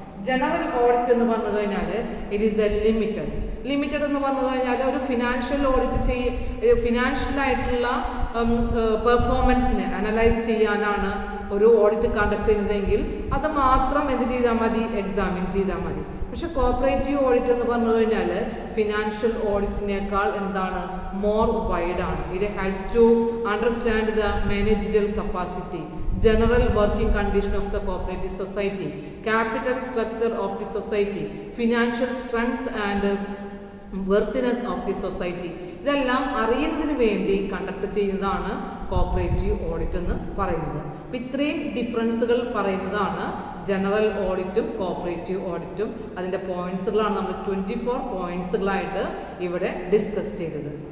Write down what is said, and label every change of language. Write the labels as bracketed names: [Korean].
[Malayalam] General audit എന്ന് പറഞ്ഞു കഴിഞ്ഞാൽ [English] it is a limited [Malayalam] എന്ന് പറഞ്ഞു കഴിഞ്ഞാൽ ഒരു ഫിനാൻഷ്യൽ ഓഡിറ്റ് ഫിനാൻഷ്യലായിട്ടുള്ള പെർഫോമൻസിനെ അനലൈസ് ചെയ്യാനാണ് ഒരു ഓഡിറ്റ് കണ്ടക്ട് ചെയ്യുന്നതെങ്കിൽ അത് മാത്രം എന്ത് ചെയ്താൽ മതി, എക്സാമിൻ ചെയ്താൽ മതി. പക്ഷെ കോപ്പറേറ്റീവ് ഓഡിറ്റ് എന്ന് പറഞ്ഞു കഴിഞ്ഞാൽ ഫിനാൻഷ്യൽ ഓഡിറ്റിനേക്കാൾ എന്താണ്, more വൈഡാണ്. [English] It helps to understand the managerial capacity, general working condition of the cooperative society, capital structure of the society, financial strength and worthiness of the society. [Malayalam] ഇതെല്ലാം അറിയുന്നതിന് വേണ്ടി കണ്ടക്ട് ചെയ്യുന്നതാണ് cooperative audit എന്ന് പറയുന്നത്. അപ്പം ഇത്രയും ഡിഫറൻസുകൾ പറയുന്നതാണ് ജനറൽ ഓഡിറ്റും കോപ്പറേറ്റീവ് ഓഡിറ്റും. അതിൻ്റെ പോയിന്റ്സുകളാണ് നമ്മൾ 24 പോയിന്റ്സുകളായിട്ട് ഇവിടെ ഡിസ്കസ് ചെയ്തത്.